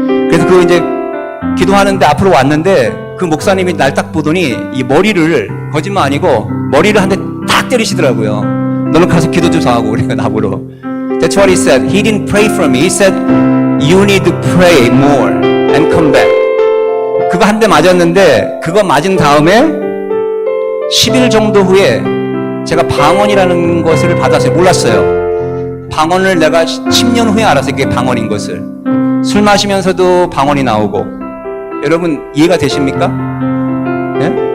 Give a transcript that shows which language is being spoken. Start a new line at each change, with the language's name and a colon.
Korean: 그래서 그 이제 기도하는데 앞으로 왔는데 그 목사님이 날 딱 보더니 이 머리를 거짓말 아니고 머리를 한 대 딱 때리시더라고요. 너는 가서 기도 좀 하고 그러니까 나보러.
English: That's what he said. He didn't pray for me. He said, you need to pray more and come back.
Korean: 그거 한 대 맞았는데 그거 맞은 다음에 10일 정도 후에 제가 방언이라는 것을 받았어요. 몰랐어요. 방언을 내가 10년 후에 알았어요. 그게 방언인 것을. 술 마시면서도 방언이 나오고. 여러분 이해가 되십니까? 네?